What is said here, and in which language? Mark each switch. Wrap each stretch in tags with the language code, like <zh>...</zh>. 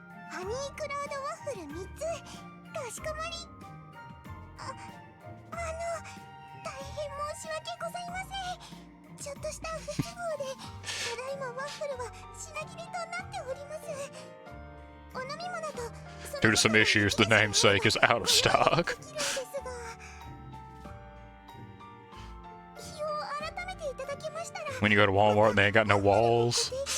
<ja>ハニークラウドワッフル3つかしこまり。大変申し訳ございません。ちょっとした不都合でただいまワッフルは品切れとなっております。お飲み物と</ja> <en>Due to some issues, the namesake is out of stock.</en> <ja>日を改めていただけましたら</ja> <en>When you go to Walmart and they ain't got no walls.</en>